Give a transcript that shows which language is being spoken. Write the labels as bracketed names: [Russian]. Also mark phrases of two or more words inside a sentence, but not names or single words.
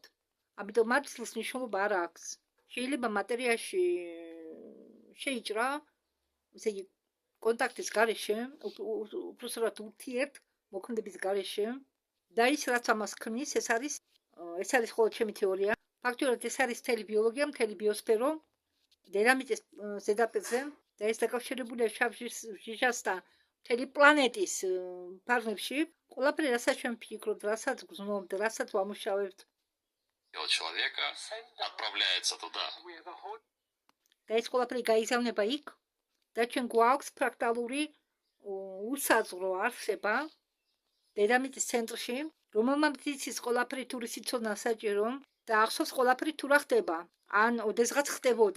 [Georgian] ამიტომ მარცვლის მნიშვნელობა არ აქვს. შეიძლება მატერიაში შეიჭრა, ესე იგი კონტაქტის გარეშე, უბრალოდ ურთიერთ მოქმედების გარეშე და ის რაც ამას ქმნის, ეს არის მხოლოდ ჩემი თეორია. ფაქტობრივად ეს არის მთელი ბიოლოგია, მთელი ბიოსფერო დედამიწის ზედაპირზე და ეს დაკავშირებულია შავ ჟიჟასთან მთელი პლანეტის ფარგლებში. ყველაფერი, რასაც ჩვენ ვფიქრობთ, რასაც გრძნობთ, რასაც ვამუშავებთ, [Russian] человека отправляется туда. [Georgian] და ეს ყველაფერი გაიზარდება იქ და ჩვენ გვაქვს ფრაქტალური უსაზღვრო არსება დედამიწის ცენტრში, რომელმაც იცის ყველაფერი თუ რისიცონა საჭირო და ახსოვს ყველაფერი თუ რა ხდება, ან ოდესღაც ხდებოდა.